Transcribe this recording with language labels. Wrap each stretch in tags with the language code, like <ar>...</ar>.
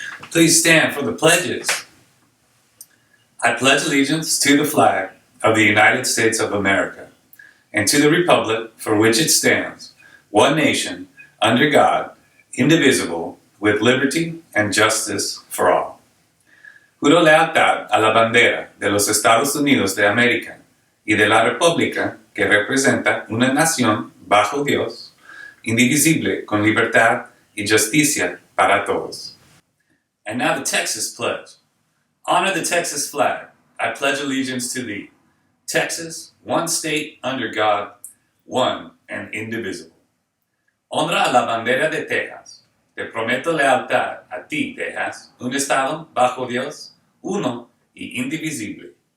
<en>Please stand for the pledges. I pledge allegiance to the flag of the United States of America and to the republic for which it stands, one nation, under God, indivisible, with liberty and justice for all.</en> <es>Juro lealtad a la bandera de los Estados Unidos de América y de la república que representa una nación bajo Dios, indivisible, con libertad y justicia para todos.</es> <en>And now the Texas pledge. Honor the Texas flag. I pledge allegiance to thee. Texas, one state under God, one and indivisible.</en> <es>Honra a la bandera de Texas. Te prometo lealtad a ti, Texas, un estado bajo Dios, uno y indivisible.</es>